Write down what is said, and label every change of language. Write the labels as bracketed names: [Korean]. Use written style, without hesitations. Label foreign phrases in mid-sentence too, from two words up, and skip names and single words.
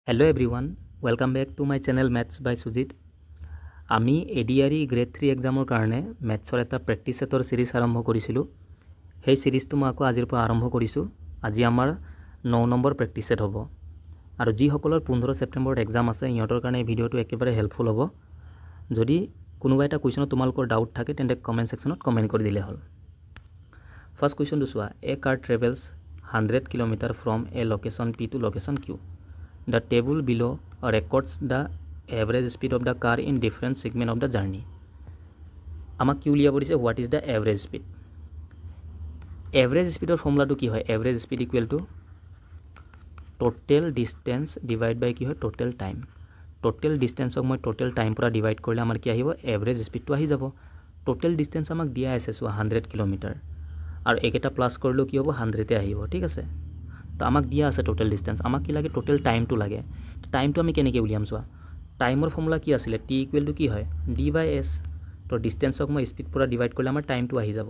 [English] Hello everyone, welcome back to my channel Maths by Sujit. [Assamese] আমি ADRE গ্ৰেড 3 এক্সামৰ কাৰণে মেথছৰ এটা [English] practice set [Assamese] সিৰিজ আৰম্ভ কৰিছিলোঁ। সেই সিৰিজটো মই আকৌ আজিৰ পৰা আৰম্ভ কৰিছোঁ। আজি আমাৰ 9 নম্বৰ [English] practice set [Assamese] হ'ব। আৰু যিসকলৰ 15 ছেপ্টেম্বৰত এক্সাম আছে ইহঁতৰ কাৰণে এই ভিডিঅ'টো একেবাৰে হেল্পফুল হ'ব। যদি কোনোবা এটা কুৱেশ্যনত তোমালোকৰ ডাউট থাকে তেন্তে [English] comment section [Assamese] কমেণ্ট কৰি দিলে হ'ল। [English] first question চোৱা, a car travels 100 kilometers from a location P to location Q. The table below records the average speed of the car in different segment of the journey. [Assamese] আমাক কি উলিয়াব দিছে, [English] what is the average speed? Average speed formula [Assamese] কি হয়? [English] Average speed equal to total distance divide by [Assamese] কি হয়? [English] Total time. Total distance মই total time পৰা divide কৰিলে [Assamese] আমাৰ কি আহিব? [English] Average speed [Assamese] টো আহি যাব। [English] Total distance [Assamese] আমাক দিয়া আছে 100 কিলোমিটাৰ আৰু একেটা প্লাস কৰিলে কি হ'ব? 100 এ আহিব, ঠিক আছে? তো আমাক দিয়া আছে [English] total distance, [Assamese] আমাক কি লাগে? [English] total time [Assamese] লাগে। টাইমটো আমি কেনেকৈ উলিয়াম চোৱা, [English] time formula [Assamese] কি আছিলে? [English] T equal to [Assamese] কি হয়? [English] D by S. [Assamese] তো ডিস্টেন্সক মই স্পীড পৰা ডিভাইড কৰিলে আমাৰ টাইমটো আহি যাব।